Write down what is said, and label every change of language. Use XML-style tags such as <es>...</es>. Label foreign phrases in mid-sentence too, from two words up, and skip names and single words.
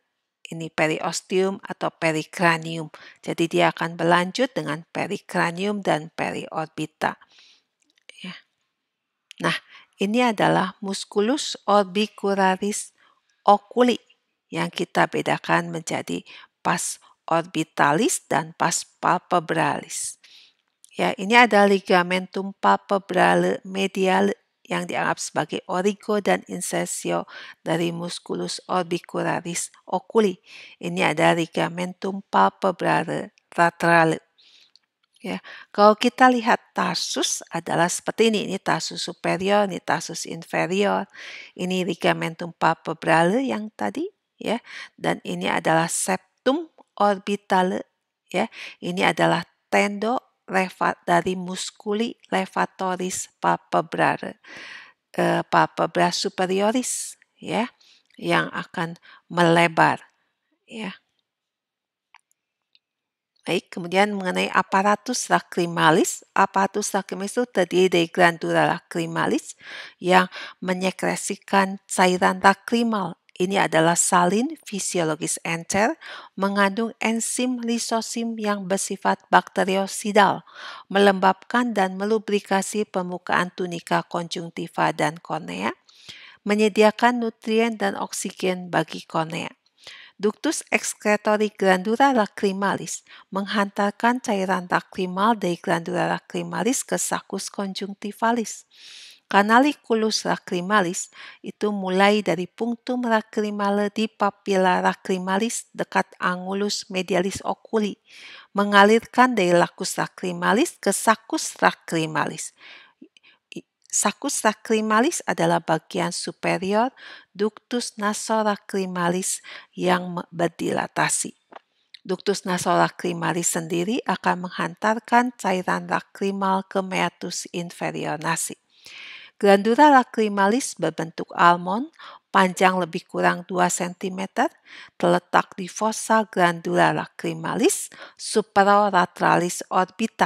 <id>Ini periosteum atau perikranium. Jadi dia akan berlanjut dengan perikranium dan periorbita. Ya. Nah, ini adalah</id> <la>musculus orbicularis oculi</la> <id>yang kita bedakan menjadi</id> <la>pars orbitalis</la> <id>dan</id> <la>pars palpebralis.</la> <id>Ya, ini adalah</id> <la>ligamentum palpebrale mediale</la> <id>yang dianggap sebagai origo dan insersio dari</id> <la>musculus orbicularis oculi.</la> <id>Ini ada</id> <la>ligamentum palpebrale laterale.</la> <id>Ya, kalau kita lihat tarsus adalah seperti ini</id> <la>tarsus superior,</la> <id>ini</id> <la>tarsus inferior,</la> <id>ini</id> <la>ligamentum palpebrale</la> <id>yang tadi, ya, dan ini adalah</id> <la>septum orbitale,</la> <id>ya, ini adalah tendo dari</id> <la>musculi levatoris palpebrale, palpebra superioris,</la> <id>ya, yang akan melebar, ya. Baik, kemudian mengenai</id> <la>aparatus lacrimalis. Aparatus lacrimalis</la> <id>itu terdiri dari</id> <la>glandula lacrimalis</la> <id>yang menyekresikan cairan lacrimal. Ini adalah salin fisiologis encer, mengandung enzim lisosim yang bersifat bakteriosidal, melembabkan dan melubrikasi permukaan tunika konjungtiva dan kornea, menyediakan nutrien dan oksigen bagi kornea.</id> <la>Ductus excretori glandula lacrimalis</la> <id>menghantarkan cairan lacrimal dari</id> <la>glandula lacrimalis ke saccus conjunctivalis. Canaliculus lacrimalis</la> <id>itu mulai dari</id> <la>punctum lacrimale di papilla lacrimalis dekat angulus medialis oculi,</la> <id>mengalirkan dari</id> <la>lacus lacrimalis ke saccus lacrimalis. Saccus lacrimalis</la> <id>adalah bagian superior</id> <la>ductus nasolacrimalis</la> <id>yang berdilatasi.</id> <la>Ductus nasolacrimalis</la> <id>sendiri akan menghantarkan cairan lacrimal ke</id> <la>meatus inferior nasi. Glandula lacrimalis</la> <id>berbentuk almond, panjang lebih kurang 2 cm, terletak di</id> <la>fossa glandula lacrimalis supralaterales orbita.</la>